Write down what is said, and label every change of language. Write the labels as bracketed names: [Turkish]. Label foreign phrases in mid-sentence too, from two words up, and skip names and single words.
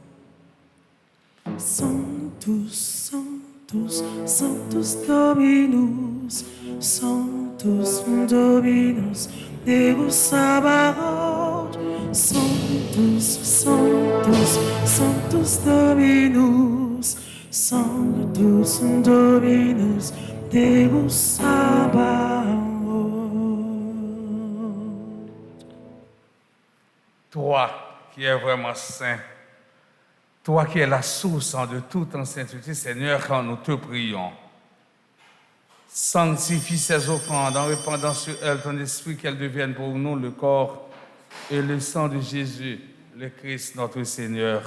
[Latin] Sanctus, Sanctus, Sanctus Dominus, Sanctus Dominus, Deus Sabaoth. Sanctus, Sanctus, Sanctus Dominus, Sanctus Dominus, Deus Sabaoth. [French] Toi qui es vraiment saint, toi qui es la source de toute en sainteté, Seigneur, quand nous te prions, sanctifie ces offrandes en répandant sur elles ton esprit, qu'elles deviennent pour nous le corps et le sang de Jésus, le Christ, notre Seigneur.